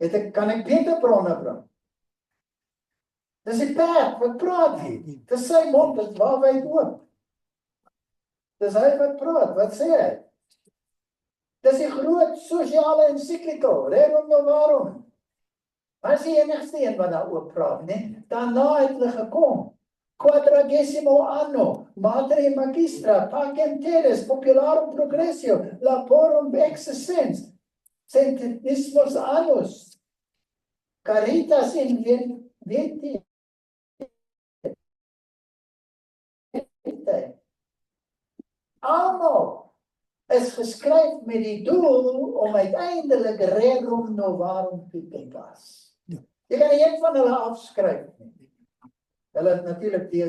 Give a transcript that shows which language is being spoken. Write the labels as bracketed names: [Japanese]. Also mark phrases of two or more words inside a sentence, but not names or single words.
[Afrikaans] Kan ek beter bronne bring? Dis die perd wat praat hier. Dis sy mond, dis waar hy oop. Dis hy wat praat, wat sê hy? Dis die groot sosiale encyclical, Rerum Novarum. Hy is die enigste een wat daar oop praat, né? Daarna het hulle gekom. Quadragesimo anno, Mater Magistra, Pacem Terris, Popularum Progressio, Laborum Excessens, Centenismus Annus, Caritas in Venti. Almal is geskryf met die doel om uiteindelik Rerum Novarum toe te pas. Jy kan nie een van hulle afskryf nie. Hulle het natuurlik D.S.